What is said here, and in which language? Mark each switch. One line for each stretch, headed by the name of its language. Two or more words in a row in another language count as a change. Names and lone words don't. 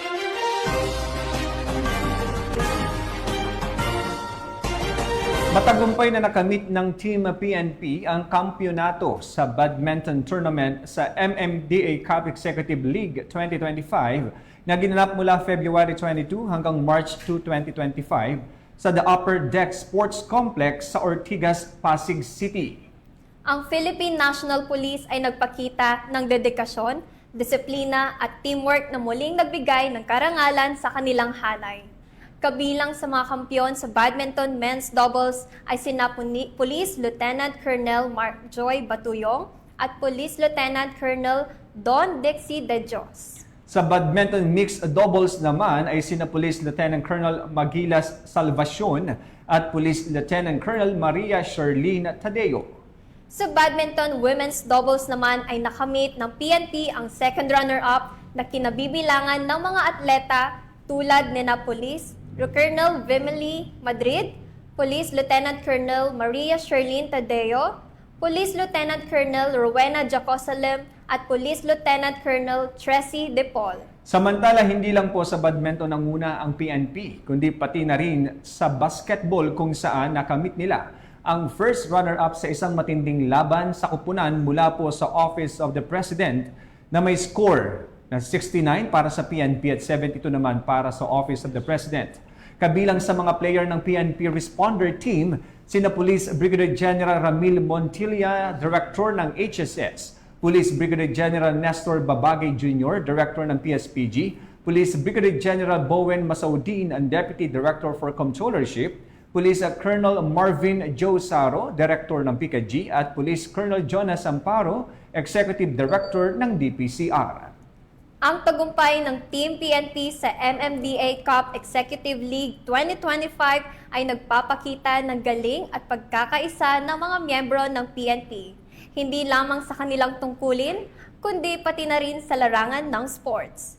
Filipino: Matagumpay na nakamit ng Team PNP ang kampyonato sa
English: badminton tournament
Filipino: sa MMDA Cup Executive League 2025 na ginanap mula February 22 hanggang March 2, 2025 sa The Upper Deck Sports Complex sa Ortigas, Pasig City. Ang Philippine National Police ay nagpakita ng dedikasyon, disiplina at teamwork na muling nagbigay ng karangalan sa kanilang hanay. Kabilang sa mga kampiyon sa
English: badminton men's doubles
Filipino: ay sina Police Lieutenant Colonel Mark Joy Batuyong at Police Lieutenant Colonel Don Dixie De Dios. Sa
English: badminton mixed doubles
Filipino: naman ay sina Police Lieutenant Colonel Magilas Salvacion at Police Lieutenant Colonel Maria Sherlyn Tadeo. Sa
English: badminton women's doubles
Filipino: naman ay nakamit ng PNP ang
English: second runner-up
Filipino: na kinabibilangan ng mga atleta tulad ni Police Colonel Vimely Madrid, Police Lieutenant Colonel Maria Sherlyn Tadeo, Police Lieutenant Colonel Rowena Jacosalem at Police Lieutenant Colonel Tracy De Paul. Samantala, hindi lang po sa badminton nanguna ang PNP, kundi pati na rin sa basketball kung saan nakamit nila ang
English: first runner-up
Filipino: sa isang matinding laban sa kupunan mula po sa Office of the President na may score na 69 para sa PNP at 72 naman para sa Office of the President. Kabilang sa mga player ng PNP Responder Team, sina Police Brigadier General Ramil Montilla, Director ng HSS, Police Brigadier General Nestor Babagay Jr., Director ng PSPG, Police Brigadier General Bowen Masaudin, ang
English: Deputy Director for Comptrollership,
Filipino: Police Colonel Marvin Joe Saro, Director ng PCAG, at Police Colonel Jonas Amparo,
English: Executive Director
Filipino: ng DPCR. Ang tagumpay ng Team PNP sa MMDA Cup Executive League 2025 ay nagpapakita ng galing at pagkakaisa ng mga miyembro ng PNP. Hindi lamang sa kanilang tungkulin, kundi pati na rin sa larangan ng sports.